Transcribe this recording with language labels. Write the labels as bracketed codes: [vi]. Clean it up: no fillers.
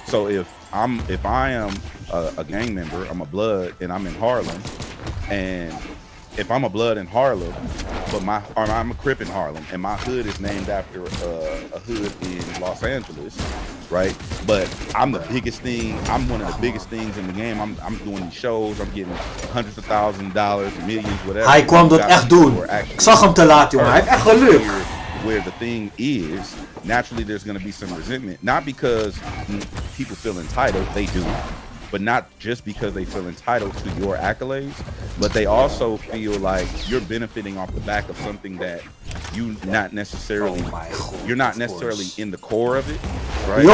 [en] So if I am a gang member, I'm a blood, and I'm in Harlem, and if I'm a blood in Harlem, but I'm a Crip in Harlem, and my hood is named after a hood in Los Angeles, right? But I'm the biggest thing. I'm one of the biggest things in the game. I'm doing these shows. I'm getting hundreds of thousands of dollars, millions, whatever. [nl] Hij kwam dat echt doen. Ik zag hem te laat, jongen. Hij heeft echt geluk. [en] Where the thing is, naturally there's going to be some resentment, not because people feel entitled, they do, but not just because they feel entitled to your accolades, but they also feel like you're benefiting off the back of something that you're not necessarily in the core of it, right?